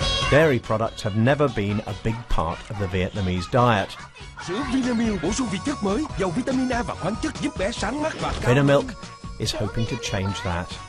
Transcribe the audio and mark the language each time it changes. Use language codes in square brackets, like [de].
[en] Dairy products have never been a big part of the Vietnamese diet. [vi] Sữa Vinamilk bổ sung vị chất mới, giàu vitamin A và khoáng chất giúp bé sáng mắt và cao. [en] Vinamilk is hoping to change that.